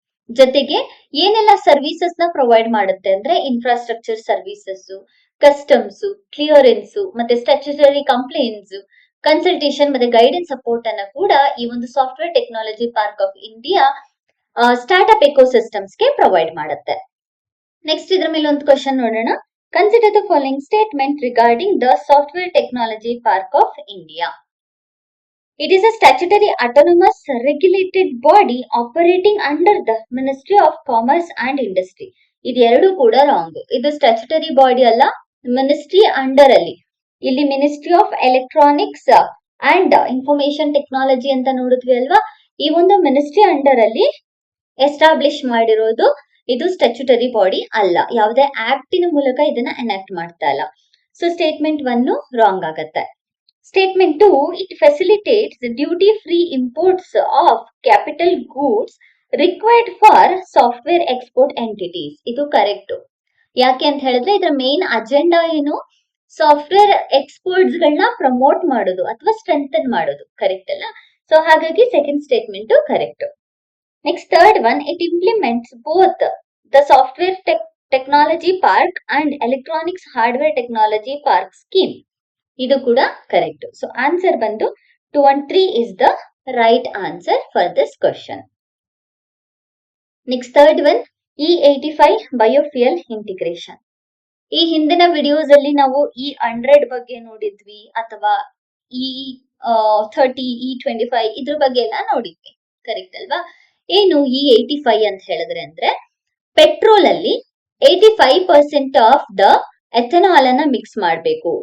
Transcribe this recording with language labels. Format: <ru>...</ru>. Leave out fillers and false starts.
<kn>ಜೊತೆಗೆ ಏನೆಲ್ಲ ಸರ್ವಿಸಸ್ ನ ಪ್ರೊವೈಡ್ ಮಾಡುತ್ತೆ ಅಂದ್ರೆ ಇನ್ಫ್ರಾಸ್ಟ್ರಕ್ಚರ್ ಸರ್ವಿಸಸ್, ಕಸ್ಟಮ್ಸ್, ಕ್ಲಿಯರೆನ್ಸ್, ಮತ್ತೆ ಸ್ಟ್ಯಾಚ್ಯುಟರಿ ಕಂಪ್ಲೇಂಟ್ಸ್, ಕನ್ಸಲ್ಟೇಷನ್ ಮತ್ತೆ ಗೈಡೆನ್ಸ್ ಸಪೋರ್ಟ್ ಅನ್ನ ಕೂಡ ಈ ಒಂದು software technology park of India startup ecosystems ಗೆ ಪ್ರೊವೈಡ್ ಮಾಡುತ್ತೆ. ನೆಕ್ಸ್ಟ್ ಇದ್ರ ಮೇಲೆ ಒಂದು ಕ್ವಶನ್ ನೋಡೋಣ.</kn> <en>Consider the following statement regarding the software technology park of India. It is a statutory autonomous regulated body operating under the Ministry of Commerce and Industry.</en> <kn>ಇದೆರಡು ಕೂಡ wrong. ಇದು statutory body ಅಲ್ಲ, ministry under ಅಲ್ಲಿ. ಇಲ್ಲಿ ministry of electronics and information technology ಅಂತ ನೋಡಿದ್ವಿ ಅಲ್ವಾ, ಈ ಒಂದು ಮಿನಿಸ್ಟ್ರಿ ಅಂಡರ್ ಅಲ್ಲಿ ಎಸ್ಟಾಬ್ಲಿಷ್ ಮಾಡಿರೋದು. ಇದು ಸ್ಟ್ಯಾಚ್ಯುಟರಿ ಬಾಡಿ ಅಲ್ಲ, ಯಾವುದೇ ಆಕ್ಟಿನ ಮೂಲಕ ಇದನ್ನ ಎನಾಕ್ಟ್ ಮಾಡ್ತಾ ಇಲ್ಲ. ಸೊ ಸ್ಟೇಟ್ಮೆಂಟ್ 1 ರಾಂಗ್ ಆಗತ್ತೆ.</kn> <en>Statement 2, it facilitates the duty-free imports of capital goods required for software export entities.</en> <kn>ಇದು ಕರೆಕ್ಟ್. ಯಾಕೆ ಅಂತ ಹೇಳಿದ್ರೆ ಇದರ ಮೇನ್ ಅಜೆಂಡಾ ಏನು? ಸಾಫ್ಟ್ವೇರ್ ಎಕ್ಸ್ಪೋರ್ಟ್ಸ್ ಗಳನ್ನ ಪ್ರಮೋಟ್ ಮಾಡೋದು ಅಥವಾ ಸ್ಟ್ರೆಂಥನ್ ಮಾಡೋದು. ಕರೆಕ್ಟ್ ಅಲ್ಲ? ಸೊ ಹಾಗಾಗಿ second statement correct.</kn> <en>Next third one, it implements both the software technology park and electronics hardware technology park scheme.</en> <kn>ಇದು ಕೂಡ ಕರೆಕ್ಟ್.</kn> <en>so answer</en> <kn>ಬಂದು</kn> <en>2 and 3 is the right answer for this question. Next third one, E85 biofuel integration.</en> <kn>ಈ ಹಿಂದಿನ videos ಅಲ್ಲಿ ನಾವು E100 ಬಗ್ಗೆ ನೋಡಿದ್ವಿ, ಅಥವಾ E30, E25 ಇದ್ರ ಬಗ್ಗೆ ಎಲ್ಲ ನೋಡಿದ್ವಿ. ಕರೆಕ್ಟ್ ಅಲ್ವಾ? ಏನು E85 ಅಂತ ಹೇಳಿದ್ರೆ ಅಂದ್ರೆ ಪೆಟ್ರೋಲ್ ಅಲ್ಲಿ 85% ಆಫ್ ದ ಎಥನಾಲ್ ಅನ್ನ ಮಿಕ್ಸ್ ಮಾಡಬೇಕು.</kn>